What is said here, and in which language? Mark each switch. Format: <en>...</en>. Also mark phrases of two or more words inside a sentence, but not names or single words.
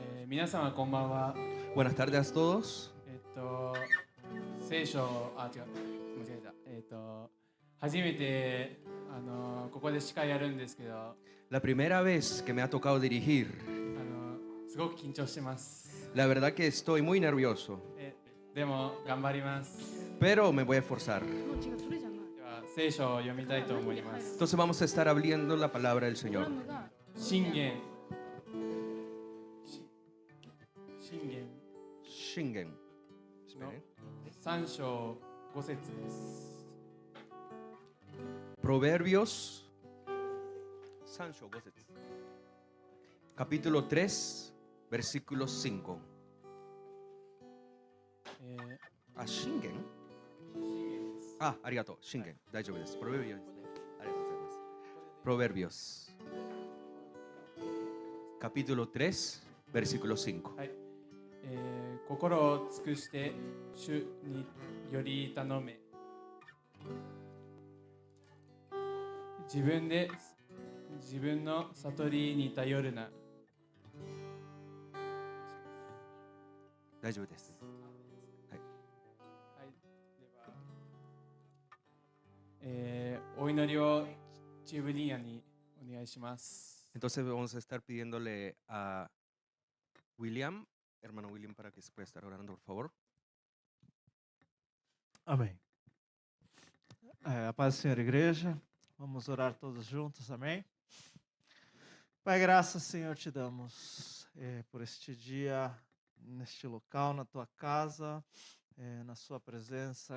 <ja>皆様こんばんは。</ja> <es>Buenas tardes a todos.</es> <ja>聖書、間違えた。初めてここで司会やるんですけど、</ja> <es>La primera vez que me ha tocado dirigir,</es> <ja>すごく緊張してます。</ja> <es>la verdad que estoy muy nervioso,</es> <ja>でも頑張ります。</ja> <es>pero me voy a esforzar.</es> <ja>では聖書を読みたいと思います。</ja> <es>Entonces vamos a estar abriendo la palabra del Señor.</es> <ja>箴言 Shingen. の3章5節です。</ja> <es>Proverbios. Sancho Goset. Capítulo 3, versículo 5.</es> <ja>Ah, Shingen. あ、ありがとう。箴言. 大丈夫です。Proverbios。ありがとうございます.</ja> <es>Proverbios. Capítulo 3, versículo 5.</es> <ja>はい。心を尽くして主により頼め。自分の悟りに頼るな。大丈夫です。はい。はい。では、お祈りをチーブリーヤにお願いします。</ja> <es>Entonces vamos a estar pidiéndole a William, hermano William, para que se pueda estar orando, por favor.</es> <pt>Amém. A paz do Senhor, igreja. Vamos orar todos juntos, amém? Pai, graças, Senhor, te damos por este dia, neste local, na tua casa, na sua presença.</pt>